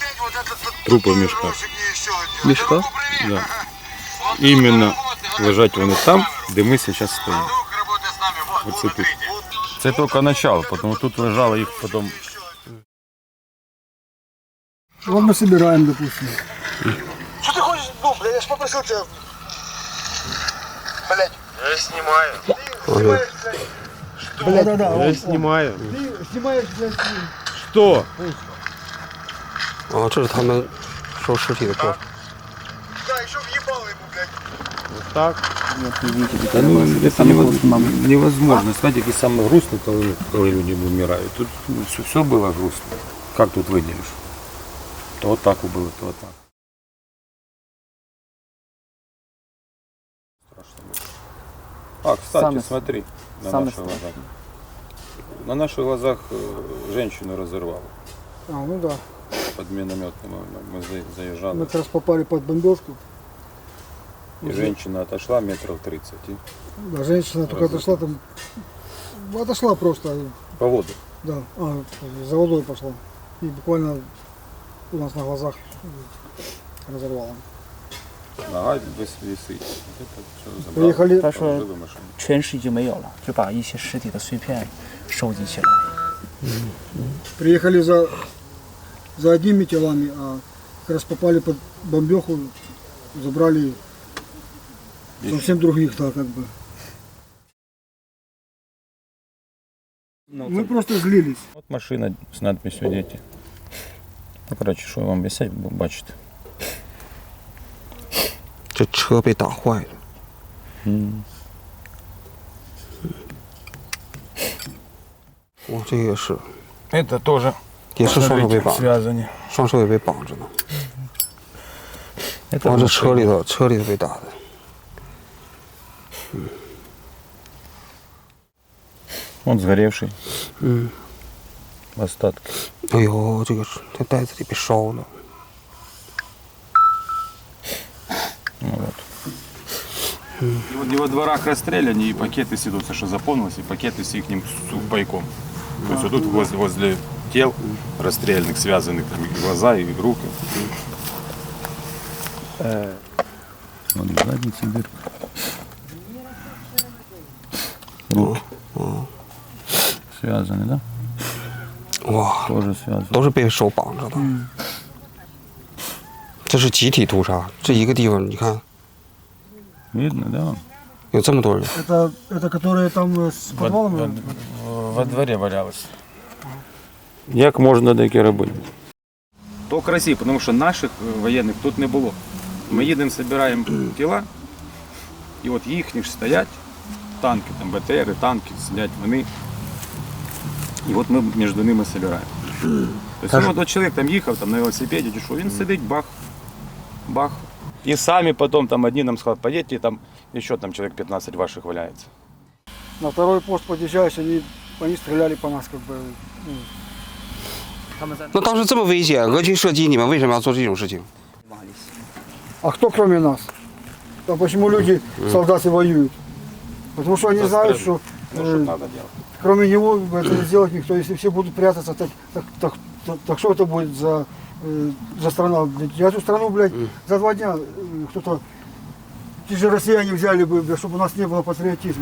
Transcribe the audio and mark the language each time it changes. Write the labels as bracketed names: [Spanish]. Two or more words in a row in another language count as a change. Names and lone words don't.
[Ukrainian] Трупи в мішках. [Russian] Мешка? Да. [Ukrainian] Іменно лежать вони там, де ми зараз стоїмо. Оце тут. Це тільки начало, тому тут лежало їх потім. [Russian] Вот мы собираем, допустим. Что ты хочешь? Ну, бля, я ж попросил тебя. Блять. Я снимаю. Да-да-да. Я снимаю. Ты снимаешь, блядь, [Ukrainian] Що? [Chinese] 啊，这是他们收尸体的过程。 [Russian] Да, еще въебал ему, блядь. [Ukrainian] Та ну, це невозможно. [Russian] Знаете, [Ukrainian] які саме грустно, коли люди вмирають. Тут все було грустно. Як тут виділиш? То вот так було, то вот так. [Russian] Страшно было. А, кстати, смотри, на наших глазах. На наших глазах женщину разорвало. А, ну да. Под минометом мы заезжали. Мы как раз попали под бомбежку. И женщина отошла метров 30. И Да, женщина только отошла там. Отошла просто. по воду. Да. За водой пошла. И буквально у нас на глазах разорвала. Нога без весы. Вот это все забрало. Приехали, [Chinese] 他说 [Russian] Положили в машину. [Chinese] 全尸已经没有了，就把一些尸体的碎片收集起来。 [Russian] приехали за одними телами, а как раз попали под бомбеху, забрали совсем других, да, как бы. Мы просто злились. Вот машина с надписью «Дети». Ну, короче, что я вам объяснять, [Ukrainian] бачите. [Chinese] 这车被打坏了。哦，这个也是， [Russian] Это тоже [Chinese] 也是双手被绑， [Russian] связаны. [Chinese] 双手也被绑着呢。 [Russian] Это [Chinese] 往这 [Russian] машина. [Chinese] 车里头被打的。 [Russian] Он сгоревший. 嗯， Остатки. [Chinese] 哎呦，这个这袋子里被烧了。 [Russian] Ну, вот. И вот во дворах расстреляны, и пакеты сидутся, что заполнилось, и пакеты с их сухпайком. То есть вот тут возле тел расстрелянных, связанных там, и глаза, и руки. Вот в заднице дырка. Руки. Связаны, да? 哇， Тоже связаны. [Chinese] 都是被手绑着的。这是集体屠杀，这一个地方你看 [Russian] Видно, да? [Chinese] 有这么多人。 [Russian] Это которые там с подвалами? Во дворе валялось. [Ukrainian] Як можна таке робити? То красиво, тому що наших воєнних тут не було. Ми їдемо, збираємо тіла, і от їхні ж стоять, танки, там БТРи, танки, сидять вони. І от ми між ними збираємо. Тобто от чоловік там їхав там, на велосипеді, чи що, він сидить, бах, бах. І самі потім там одні нам сказали, поїдьте, там ще там чоловік 15 ваших валяється. [Russian] На второй пост подъезжаешь, они стреляли по нас, как бы. [Chinese] 那当时这么危险，俄军射击，你们为什么要做这种事情？ [Russian] А кто кроме нас? А почему люди, солдаты воюют? Потому что они знают, что кроме него это не сделать никто. Если все будут прятаться, так что это будет за страна? Я эту страну, блядь, за 2 дня кто-то, те же россияне взяли бы, чтобы у нас не было патриотизма.